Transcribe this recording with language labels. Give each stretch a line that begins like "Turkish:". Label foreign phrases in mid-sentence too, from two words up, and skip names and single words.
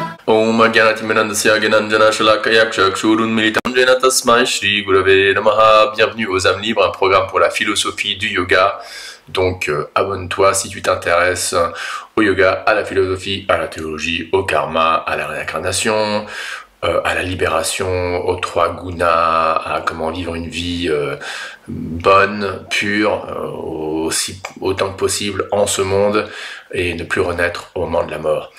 Sanskrit: ॐ ग्यानतिमन्दस्य ग्यानाञ्जन शलाकया चक्षुरुन् मिलितम् जेन तस्मै श्री गुरवे नमः.
French: Bienvenue aux âmes libres, un programme pour la philosophie du yoga. Donc abonne-toi si tu t'intéresses au yoga, à la philosophie, à la théologie, au karma, à la réincarnation, à la libération, aux trois gunas, à comment vivre une vie bonne, pure, autant que possible en ce monde et ne plus renaître au moment de la mort.